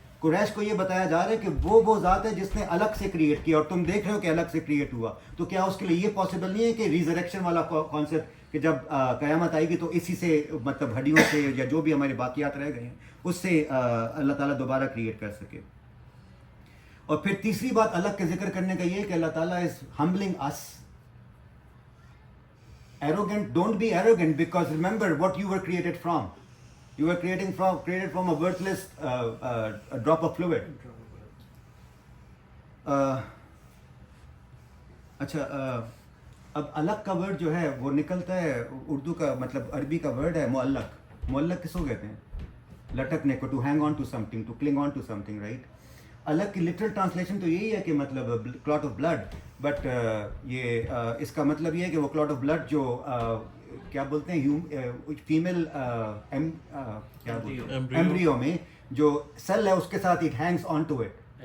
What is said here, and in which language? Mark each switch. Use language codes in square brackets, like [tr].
[ur] قریش کو یہ بتایا جا رہا ہے کہ وہ ذات ہے جس نے الگ سے کریٹ کیا اور تم دیکھ رہے ہو کہ الگ سے کریٹ ہوا, تو کیا اس کے لیے یہ پاسبل نہیں ہے کہ ریزریکشن والا کانسیپٹ کہ جب قیامت آئے گی تو اسی سے مطلب ہڈیوں سے یا جو بھی ہمارے باقیات رہ گئے ہیں اس سے اللہ تعالیٰ دوبارہ کریٹ کر سکے. اور پھر تیسری بات الگ کے ذکر کرنے کا یہ ہے کہ اللہ تعالیٰ [en] Is humbling us. arrogant, don't be arrogant, because remember what you were created from. You were created from a worthless a drop of fluid. [ur] اچھا اب الگ کا ورڈ جو ہے وہ نکلتا ہے اردو کا مطلب عربی کا ورڈ ہے معلق. معلق کس کو کہتے ہیں؟ لٹکنے کو, [en] To hang on to something, to cling on to something, right. [ur] الگ کی لٹرل ٹرانسلیشن تو یہی ہے کہ مطلب کلاٹ آف بلڈ, بٹ یہ اس کا مطلب یہ ہے کہ وہ کلاٹ آف بلڈ جو کیا بولتے ہیں فیمیل ایمبریو میں جو سیل ہے اس کے ساتھ [en] It hangs on to it.